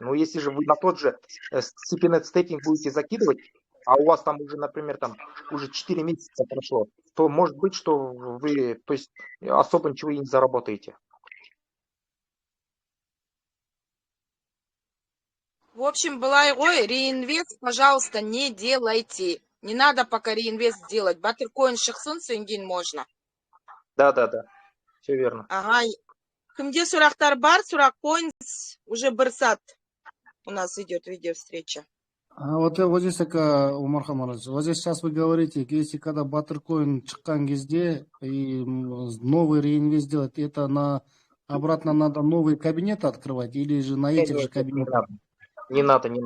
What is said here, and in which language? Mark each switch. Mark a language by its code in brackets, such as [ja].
[ru] Но если же вы на тот же CPNet стейкинг будете закидывать, а у вас там уже, например, там уже 4 месяца прошло, то может быть, что вы, то есть особо ничего и не заработаете. В общем, [kk] былай ғой, [ru] реинвест, пожалуйста, не делайте. Не надо пока реинвест делать. [kk] Баттеркоин шықсын, содан кейін [ru] можно. Да, все верно. Ага. [kk] Кімде сұрақтар бар, сұрақ қойыңыз. [ru] Уже [kk] 1 сағат [ru] у нас идет видеовстреча. Вот здесь такая, Умархан Маратович, вот здесь сейчас вы говорите, если когда Баттеркоин [kk] шыққан кезде [ru] и новый реинвест делать, это обратно надо новый кабинет открывать или же на этих же кабинетах? Не надо.